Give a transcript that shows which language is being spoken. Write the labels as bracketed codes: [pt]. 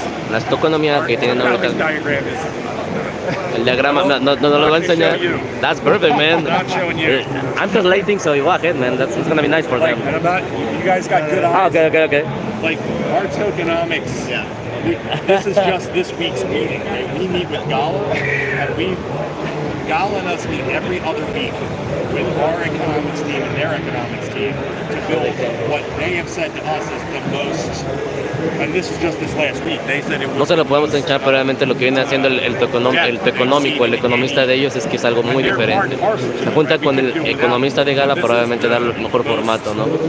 [es] Las tokenomías que tienen ahorita. El diagrama, no lo voy a enseñar. [en] That's perfect, man. I'm translating, so you walk it, man. It's gonna be nice for them. You guys got good eyes. Okay. Like our tokenomics. Yeah. This is just this week's meeting. Right? We meet with Gala, and Gala and us meet every other week with our economics team and their economics team to build what they have said to us is the most. And this is just this last week. They said it was. [es] No se lo podemos enseñar, pero realmente lo que viene haciendo el económico, el economista de ellos es que es algo muy diferente. Se junta con el economista de Gala, probablemente dar el mejor formato, ¿no?